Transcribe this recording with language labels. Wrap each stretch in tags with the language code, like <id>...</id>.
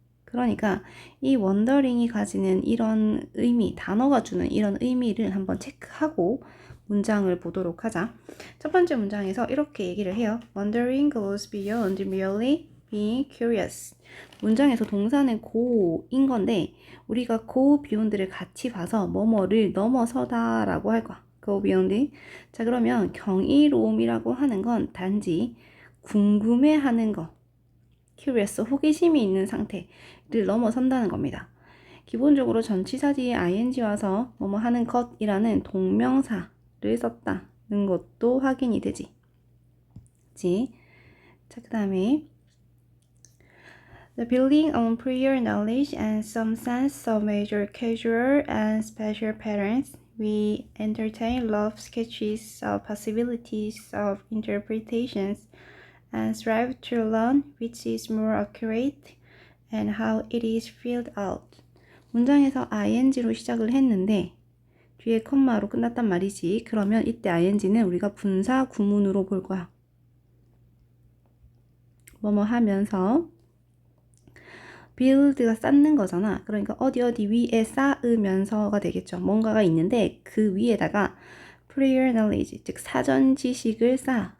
<ko>그러니까 이 원더링이 가지는 이런 의미, 단어가 주는 이런 의미를 한번 체크하고 문장을 보도록 하자. 첫 번째 문장에서 이렇게 얘기를 해요.</ko> <en>Wondering goes beyond merely being curious.</en> <ko>문장에서 동사는 go인 건데 우리가 go beyond를 같이 봐서 뭐뭐를 넘어서다 라고 할 거야.</ko> <en>go beyond.</en> <ko>자, 그러면 경이로움이라고 하는 건 단지 궁금해하는 거, curious, 호기심이 있는 상태를 넘어선다는 겁니다. 기본적으로 전치사 뒤에 ing 와서 뭐뭐 하는 것이라는 동명사를 썼다는 것도 확인이 되지. 자, 그 다음에</ko> <en>The building on prior knowledge and some sense of major casual and special patterns, we entertain love sketches of possibilities of interpretations and strive to learn which is more accurate and how it is filled out.</en> <ko>문장에서 ing로 시작을 했는데 뒤에 컴마로 끝났단 말이지. 그러면 이때 ing는 우리가 분사 구문으로 볼 거야. 뭐뭐 하면서 build가 쌓는 거잖아. 그러니까 어디 위에 쌓으면서가 되겠죠. 뭔가가 있는데 그 위에다가 prior knowledge, 즉 사전 지식을 쌓아.</ko>